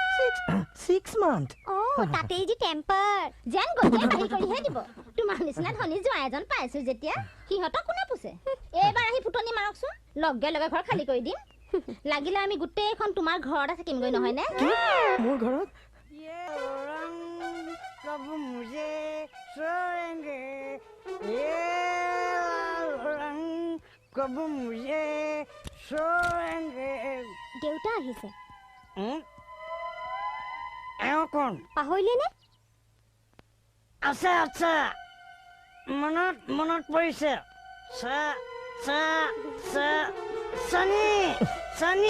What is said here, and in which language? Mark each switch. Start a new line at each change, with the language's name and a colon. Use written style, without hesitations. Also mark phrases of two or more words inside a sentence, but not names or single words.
Assamese: 6 মান্থ তাতেই যি টেম্পাৰ যেন গতিয়ে বাহিৰ কৰিহে দিব তোমাৰ নিচিনা ধনী জোঁৱাই এজন পাইছো যেতিয়া সিহঁতক কোনে পুছে এইবাৰ আহি ফুটনি মাৰকচোন লগে লগে ঘৰ খালী কৰি দিম লাগিলে আমি গোটেইখন তোমাৰ ঘৰতে থাকিমগৈ নহয় নে মোৰ ঘৰত
Hindi: कब मुझे सोएंगे ये रंग कब मुझे सोएंगे
Assamese: দেউতা আহিছে এওঁ কোন পাহৰিলে নে আছে আছে মনত মনত পৰিছে চানি চানি